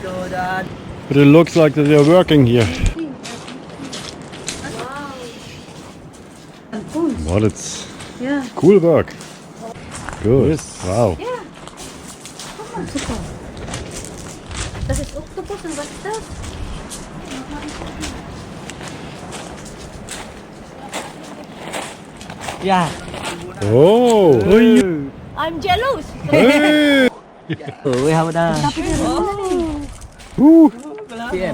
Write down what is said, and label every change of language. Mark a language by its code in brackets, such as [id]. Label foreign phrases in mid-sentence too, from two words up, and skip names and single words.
[en] But it looks like that they're working here. But it's cool work. Good. Yes. Wow. [de] Ja. Guck mal, super. Das ist Oktopus und was ist das? [en] Yeah. Oh. I'm jealous. Hey. We have the Ooh. PM.